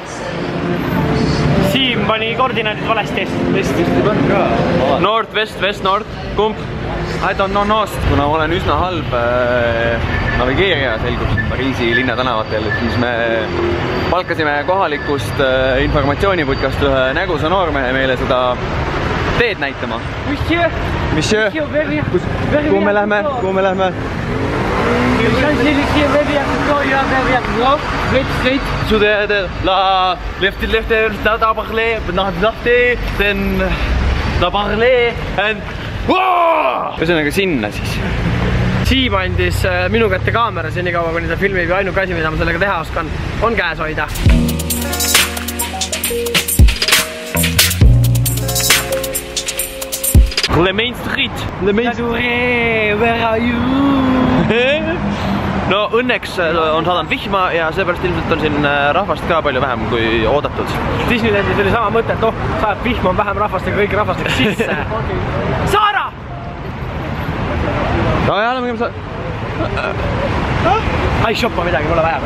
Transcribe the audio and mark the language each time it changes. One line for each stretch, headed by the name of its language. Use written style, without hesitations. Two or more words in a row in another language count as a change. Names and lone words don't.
Estonian: Siim pani koordinaadid valesti.
English: North, west, north, kumb? I don't know nost.
Estonian: Kuna olen üsna halb navigeerija selgub Pariisi linnatänavatel, siis me palkasime kohalikust informatsiooniputkast ühe nägusa noormehe meile seda teed näitama. Monsieur, kuhu me lähme? La lefti, la parler, then la parler and ühesõnaga sinna siis. Siim andis minu kätte kaamera senikaua, kuni ta filmib ja ainuke asi, mida ma sellega teha oskan, on käes hoida. Le Main Street.
English: Laduree, where are you?
Estonian: No õnneks on saadanud vihma ja seepärast ilmselt on siin rahvast ka palju vähem kui oodatud. Disneylandis oli sama mõte, et sajab vihma on vähem rahvast ja kõik rahvast läks sisse. Saara! No ja oleme Ai shoppa midagi, mulle vaja.